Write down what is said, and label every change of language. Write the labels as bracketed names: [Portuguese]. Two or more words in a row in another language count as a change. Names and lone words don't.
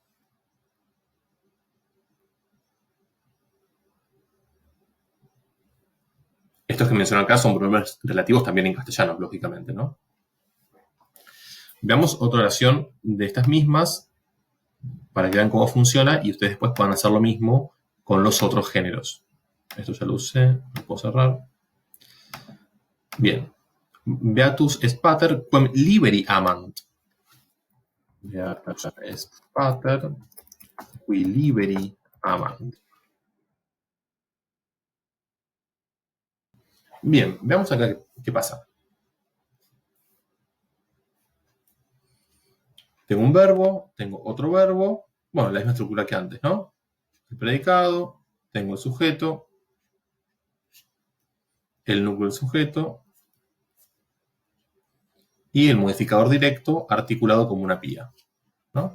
[Spanish] Estos que menciono acá son pronombres relativos también en castellano, lógicamente, ¿no? Veamos otra oración de estas mismas para que vean cómo funciona y ustedes después puedan hacer lo mismo con los otros géneros. Esto ya lo usé, lo puedo cerrar. Bien. [Latin] Beatus est pater quem liberi amant. Beatus est pater qui liberi amant. [Spanish] Bien, veamos acá qué pasa. Tengo un verbo, tengo otro verbo, bueno, la misma estructura que antes, ¿no? El predicado, tengo el sujeto, el núcleo del sujeto y el modificador directo articulado como una pía, ¿no?